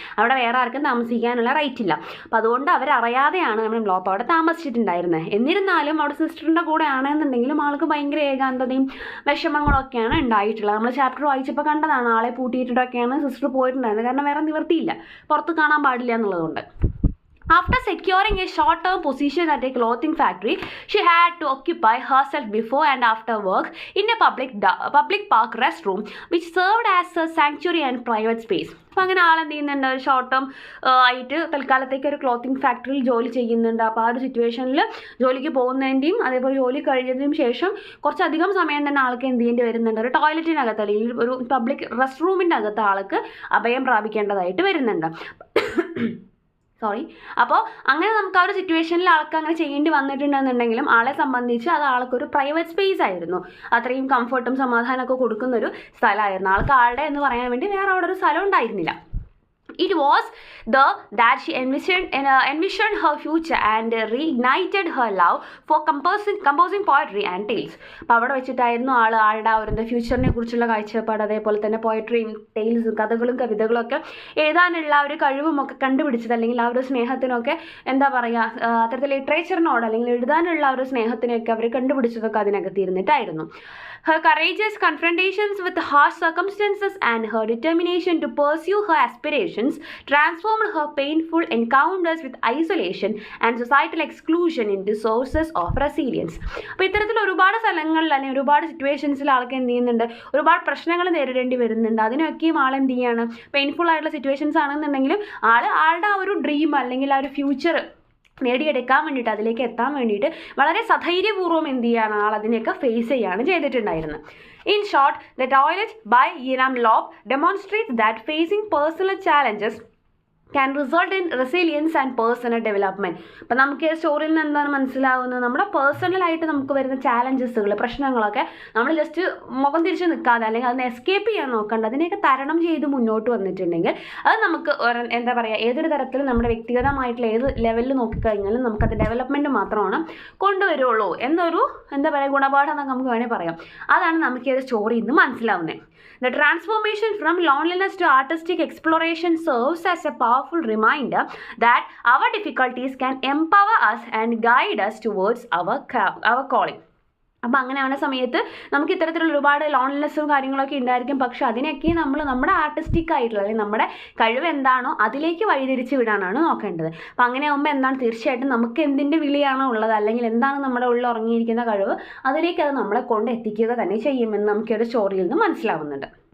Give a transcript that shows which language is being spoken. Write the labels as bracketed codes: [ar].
[ml] അവിടെ വേറെ ആർക്കും താമസിക്കാനുള്ള റൈറ്റ് ഇല്ല. അപ്പോൾ അതുകൊണ്ട് അവരറിയാതെയാണ് നമ്മുടെ മ്ലോപ്പ് അവിടെ താമസിച്ചിട്ടുണ്ടായിരുന്നത്. എന്നിരുന്നാലും അവിടെ സിസ്റ്ററിൻ്റെ കൂടെ ആണെന്നുണ്ടെങ്കിലും ആൾക്ക് ഭയങ്കര ഏകാന്തതയും വിഷമങ്ങളൊക്കെയാണ് ഉണ്ടായിട്ടുള്ളത്. നമ്മൾ ചാപ്റ്റർ വായിച്ചപ്പോൾ കണ്ടതാണ്, ആളെ പൂട്ടിയിട്ടൊക്കെയാണ് സിസ്റ്റർ പോയിട്ടുണ്ടായിരുന്നത്. കാരണം വേറെ നിവൃത്തിയില്ല, പുറത്ത് കാണാൻ പാടില്ല എന്നുള്ളതുകൊണ്ട്. [en] After securing a short-term position at a clothing factory, she had to occupy herself before and after work in a public park restroom, which served as a sanctuary and private space. [ml] അപ്പോൾ അങ്ങനെ ആളെന്ത് ചെയ്യുന്നുണ്ട്, ഒരു short term ആയിട്ട് തൽക്കാലത്തേക്ക് ഒരു clothing ഫാക്ടറിയിൽ ജോലി ചെയ്യുന്നുണ്ട്. അപ്പോൾ ആ ഒരു സിറ്റുവേഷനിൽ ജോലിക്ക് പോകുന്നതിൻ്റെയും അതേപോലെ ജോലി കഴിഞ്ഞതിനും ശേഷം കുറച്ചധികം സമയം തന്നെ ആൾക്ക് എന്ത് ചെയ്യേണ്ടി വരുന്നുണ്ട്, ഒരു ടോയ്ലറ്റിനകത്ത് അല്ലെങ്കിൽ ഒരു പബ്ലിക് റെസ്റ്റ് റൂമിൻ്റെ അകത്ത് ആൾക്ക് അഭയം പ്രാപിക്കേണ്ടതായിട്ട് വരുന്നുണ്ട്. അപ്പോൾ അങ്ങനെ നമുക്ക് ആ ഒരു സിറ്റുവേഷനിൽ ആൾക്ക് അങ്ങനെ ചെയ്യേണ്ടി വന്നിട്ടുണ്ടെന്നുണ്ടെങ്കിലും ആളെ സംബന്ധിച്ച് അത് ആൾക്കൊരു പ്രൈവറ്റ് സ്പേസ് ആയിരുന്നു. അത്രയും കംഫർട്ടും സമാധാനമൊക്കെ കൊടുക്കുന്നൊരു സ്ഥലമായിരുന്നു. ആൾക്ക് ആളുടെ എന്ന് പറയാൻ വേണ്ടി വേറെ അവിടെ ഒരു സ്ഥലം ഉണ്ടായിരുന്നില്ല. [en] It was that she envisioned her future and reignited her love for composing poetry and tales. [ml] അപ്പോൾ അവിടെ വെച്ചിട്ടായിരുന്നു ആളുടെ ഒരു ഫ്യൂച്ചറിനെ കുറിച്ചുള്ള കാഴ്ചപ്പാട്, അതേപോലെ തന്നെ പോയട്രിയും ടെയിൽസും കഥകളും കവിതകളും ഒക്കെ എഴുതാനുള്ള ഒരു കഴിവുമൊക്കെ കണ്ടുപിടിച്ചത്, അല്ലെങ്കിൽ ആ ഒരു സ്നേഹത്തിനൊക്കെ എന്താ പറയുക, അത്തരത്തിൽ ലിറ്ററേച്ചറിനോട് അല്ലെങ്കിൽ എഴുതാനുള്ള ഒരു സ്നേഹത്തിനൊക്കെ അവർ കണ്ടുപിടിച്ചതൊക്കെ അതിനകത്ത് ഇരുന്നിട്ടായിരുന്നു. [en] Her courageous confrontations with harsh circumstances and her determination to pursue her aspirations transformed her painful encounters with isolation and societal exclusion into sources of resilience. [ml] അപ്പോൾ ഇത്തരത്തിൽ ഒരുപാട് സ്ഥലങ്ങളിൽ അല്ലെങ്കിൽ ഒരുപാട് സിറ്റുവേഷൻസിൽ ആൾക്ക് എന്ത് ചെയ്യുന്നുണ്ട്, ഒരുപാട് പ്രശ്നങ്ങൾ നേരിടേണ്ടി വരുന്നുണ്ട്. അതിനൊക്കെയും ആൾ എന്ത് ചെയ്യാണ്, പെയിൻഫുൾ ആയിട്ടുള്ള സിറ്റുവേഷൻസ് ആണെന്നുണ്ടെങ്കിലും ആളുടെ ആ ഒരു ഡ്രീം അല്ലെങ്കിൽ ആ ഒരു ഫ്യൂച്ചർ നേടിയെടുക്കാൻ വേണ്ടിയിട്ട്, അതിലേക്ക് എത്താൻ വേണ്ടിയിട്ട് വളരെ സധൈര്യപൂർവ്വം എന്ത് ചെയ്യാണ്, ആൾ അതിനെയൊക്കെ ഫേസ് ചെയ്യാണ് ചെയ്തിട്ടുണ്ടായിരുന്നത്. [en] In short, The Toilet by Ina Mlop demonstrates that facing personal challenges can result in resilience and personal development. [ml] അപ്പം നമുക്ക് ഈ സ്റ്റോറിയിൽ നിന്ന് എന്താണ് മനസ്സിലാവുന്നത്, നമ്മുടെ പേഴ്സണലായിട്ട് നമുക്ക് വരുന്ന ചാലഞ്ചസുകൾ, പ്രശ്നങ്ങളൊക്കെ നമ്മൾ ജസ്റ്റ് മുഖം തിരിച്ച് നിൽക്കാതെ അല്ലെങ്കിൽ അതിനെ എസ്കേപ്പ് ചെയ്യാൻ നോക്കണ്ട, അതിനെയൊക്കെ തരണം ചെയ്ത് മുന്നോട്ട് വന്നിട്ടുണ്ടെങ്കിൽ അത് നമുക്ക് എന്താ പറയുക, ഏതൊരു തരത്തിലും നമ്മുടെ വ്യക്തിഗതമായിട്ടുള്ള ഏത് ലെവലിൽ നോക്കിക്കഴിഞ്ഞാലും നമുക്കത് ഡെവലപ്മെൻറ്റ് മാത്രമാണ് കൊണ്ടുവരുള്ളൂ എന്നൊരു എന്താ പറയുക ഗുണപാഠം എന്നൊക്കെ നമുക്ക് വേണമെങ്കിൽ പറയാം. അതാണ് നമുക്ക് ഈ സ്റ്റോറിയിൽ നിന്ന് മനസ്സിലാവുന്നത്. [en] The transformation from loneliness to artistic exploration serves as a powerful reminder that our difficulties can empower us and guide us towards our calling. [ml] അപ്പോൾ അങ്ങനെയാണ് സമയത്ത് നമുക്ക് ഇത്തരത്തിലുള്ള ഒരുപാട് ലോൺലിനെസ്സും കാര്യങ്ങളൊക്കെ ഉണ്ടായിരിക്കും. പക്ഷെ അതിനൊക്കെ നമ്മൾ നമ്മുടെ ആർട്ടിസ്റ്റിക് ആയിട്ടുള്ള അല്ലെങ്കിൽ നമ്മുടെ കഴിവ് എന്താണോ അതിലേക്ക് വഴിതിരിച്ച് വിടാനാണ് നോക്കേണ്ടത്. അപ്പോൾ അങ്ങനെ ആകുമ്പോൾ എന്താണ്, തീർച്ചയായിട്ടും നമുക്ക് എന്തിൻ്റെ വിളിയാണോ ഉള്ളത് അല്ലെങ്കിൽ എന്താണ് നമ്മുടെ ഉള്ളിൽ ഉറങ്ങിയിരിക്കുന്ന കഴിവ്, അതിലേക്ക് അത് നമ്മളെ കൊണ്ട് എത്തിക്കുക തന്നെ ചെയ്യുമെന്ന് നമുക്കൊരു സ്റ്റോറിയിൽ നിന്ന് മനസ്സിലാവുന്നുണ്ട്.